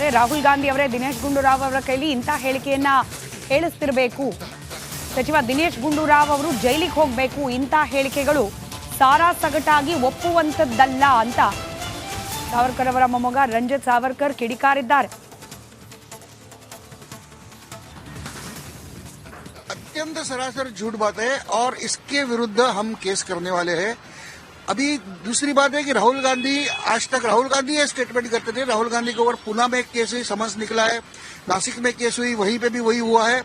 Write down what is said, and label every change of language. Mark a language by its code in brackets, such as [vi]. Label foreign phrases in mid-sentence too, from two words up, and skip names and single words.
[kn] ರಾಹುಲ್ ಗಾಂಧಿ ಅವರೇ ದಿನೇಶ್ ಗುಂಡೂರಾವ್ ಅವರ ಕೈಲಿ ಇಂಥ ಹೇಳಿಕೆಯನ್ನ ಹೇಳಿಸ್ತಿರಬೇಕು, ಸಚಿವ ದಿನೇಶ್ ಗುಂಡೂರಾವ್ ಅವರು ಜೈಲಿಗೆ ಹೋಗಬೇಕು, ಇಂಥ ಹೇಳಿಕೆಗಳು ಸಾರಾ ಸಗಟಾಗಿ ಒಪ್ಪುವಂಥದ್ದಲ್ಲ ಅಂತ ಸಾವರ್ಕರ್ ಅವರ ಮೊಮ್ಮಗ ರಂಜಿತ್ ಸಾವರ್ಕರ್ ಕಿಡಿಕಾರಿದ್ದಾರೆ. [hi] अत्यंत सरासर झूठ बात है और इसके विरुद्ध हम केस करने वाले हैं. अभी दूसरी बात है कि राहुल गांधी, आज तक राहुल गांधी ये स्टेटमेंट करते थे. राहुल गांधी के ऊपर पुणे में एक केस हुई, समन्स निकला है, नासिक में केस हुई, वहीं पे भी वही हुआ है.